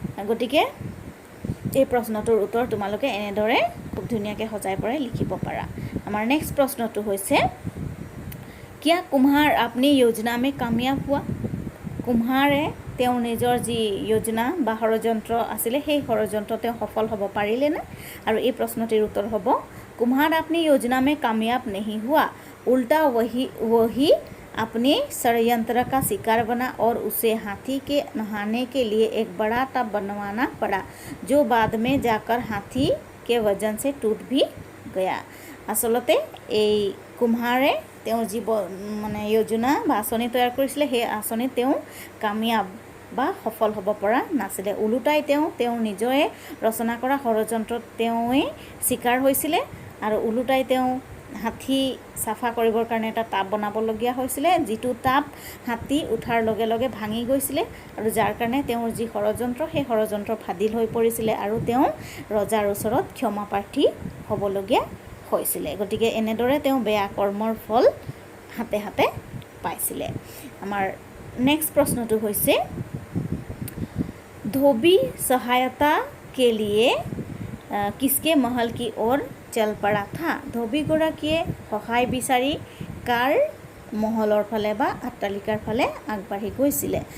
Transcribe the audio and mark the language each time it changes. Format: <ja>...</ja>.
<as>গতিকে এই প্ৰশ্নটোৰ উত্তৰ তোমালোকে এনেদৰে খুব ধুনীয়াকৈ সজাই পৰাই লিখিব পাৰা। আমাৰ নেক্সট প্ৰশ্নটো হৈছে,</as> <hi>क्या कुम्हार अपनी योजना में कामयाब हुआ?</hi> <as>কুম্হাৰে তেওঁৰ নিজৰ যি যোজনা বা ষড়যন্ত্ৰ আছিলে সেই ষড়যন্ত্ৰ তেওঁ সফল হ'ব পাৰিলেনে? আৰু এই প্ৰশ্নটিৰ উত্তৰ হ'ব,</as> <hi>কুম্হাৰ अपनी योजना में कामयाब नहीं हुआ, उल्टा वही अपने षड्यंत्र का शिकार बना और उसे हाथी के नहाने के लिए एक बड़ा टब बनवाना पड़ा, जो बाद में जाकर हाथी के वजन से टूट भी गया।</hi> <as>आसलते এই কুম্হাৰে তেওঁ যি মানে যোজনা বা আঁচনি তৈয়াৰ কৰিছিলে সেই আঁচনি তেওঁ কামিয়াব বা সফল হ'ব পৰা নাছিলে। ওলোটাই তেওঁ নিজে ৰচনা কৰা ষড়যন্ত্ৰত তেওঁৱে শিকাৰ হৈছিলে আৰু ওলোটাই তেওঁ হাতী চাফা কৰিবৰ কাৰণে এটা টাব বনাবলগীয়া হৈছিলে, যিটো টাব হাতী উঠাৰ লগে লগে ভাঙি গৈছিলে আৰু যাৰ কাৰণে তেওঁৰ যি ষড়যন্ত্ৰ সেই ষড়যন্ত্ৰ ফাদিল হৈ পৰিছিলে আৰু তেওঁ ৰজাৰ ওচৰত ক্ষমা প্ৰাৰ্থী হ'বলগীয়া হৈছিলে। গতিকে এনেদৰে তেওঁ বেয়া কৰ্মৰ ফল হাতে হাতে পাইছিলে। আমাৰ নেক্সট প্ৰশ্নটো হৈছে</as> <hi>धोबी सहायता के लिए किसके महल की ओर चल पड़ा था।</hi> <as>धोबीगराकीয়ে সহায় বিচাৰি কাৰ মহলৰ ফালে বা আট্টালিকাৰ ফালে আগবাঢ়ি গৈছিলে।</as>